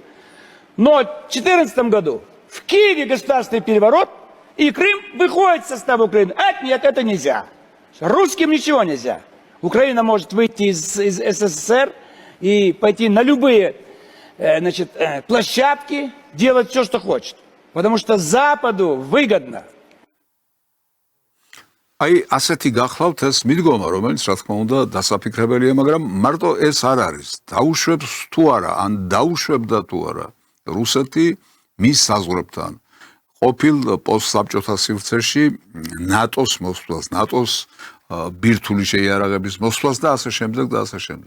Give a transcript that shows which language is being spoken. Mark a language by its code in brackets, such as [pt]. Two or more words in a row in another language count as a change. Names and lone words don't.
[ru] Но в 2014 году в Киеве государственный переворот, и Крым выходит из состава Украины. Нет, это нельзя. Русским ничего нельзя. Украина может выйти из СССР и пойти на любые площадки, делать все, что хочет. Потому что Западу выгодно. [ka] აი ასეთი გახლავთ ეს მიდგომა, რომელიც რა თქმა უნდა დასაფიქრებელია, მაგრამ მარტო ეს არ არის. დაუშვებს თუ არა, ან დაუშვებდა თუ არა რუსეთი მის საზღვრებთან ყოფილ პოსტსაბჭოთა სივრცეში ნატოს მოსვლას, ნატოს ბირთვული შეიარაღების მოსვლას და ასე შემდეგ და ასე შემდეგ.